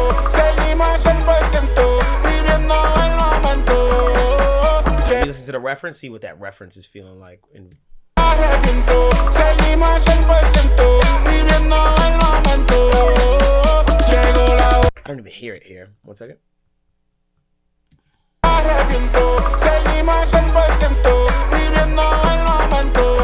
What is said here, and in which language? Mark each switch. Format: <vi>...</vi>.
<es>Seguimos 100% viviendo el momento.</es> <en>Listen to the reference, see what that reference is feeling like.</en> <es>Seguimos 100% viviendo el momento. Llegó la hora.</es> <en>I don't even hear it here. 1 second.</en> <es>Seguimos 100% viviendo el momento.</es>